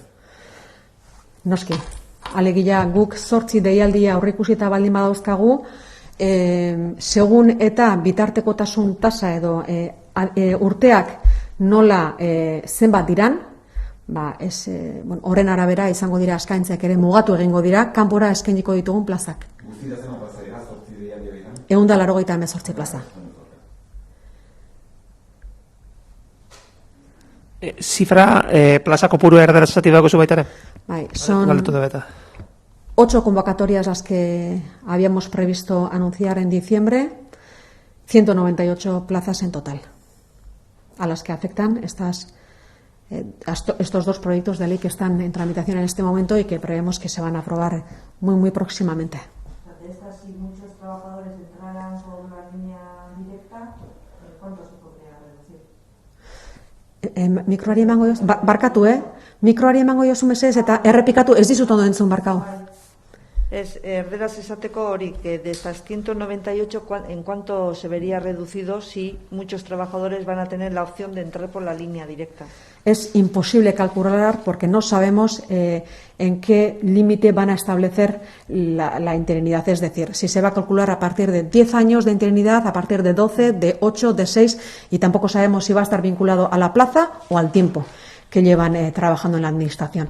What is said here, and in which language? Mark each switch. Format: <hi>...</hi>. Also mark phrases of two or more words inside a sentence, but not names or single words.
<eu>Noski, alegia guk 8 deialdia aurre ikusita baldin badauzkagu, segun eta bitartekotasun tasa edo urteak nola zenbat diran, horren arabera izango dira eskaintzeak ere mugatu egingo dira, kanpora eskainiko ditugun plazak. Guztira zenbat plaza dira, 8 deialdia dira? 198 plaza. Zifra, plaza kopuru erderazati dago zu baitare? Bai,</eu> <es>son 8 convocatorias las que habíamos previsto anunciar en diciembre, 198 plazas en total, a las que afectan estos 2 proyectos de ley que están en tramitación en este momento y que prevemos que se van a aprobar muy, muy próximamente. De estas, si muchos trabajadores entraran por la línea directa, ¿cuánto se podría reducir?</es> <eu>Mikroari emango jozu, barkatu, mikroari emango jozu mesedez eta errepikatu, ez dizut ondo entzun barkau. Erderaz esateko hori,</eu> <es>que de esas 198, ¿en cuánto se vería reducido si muchos trabajadores van a tener la opción de entrar por la línea directa? Es imposible calcular porque no sabemos en qué límite van a establecer la interinidad. Es decir, si se va a calcular a partir de 10 años de interinidad, a partir de 12, de 8, de 6, y tampoco sabemos si va a estar vinculado a la plaza o al tiempo que llevan trabajando en la administración.</es>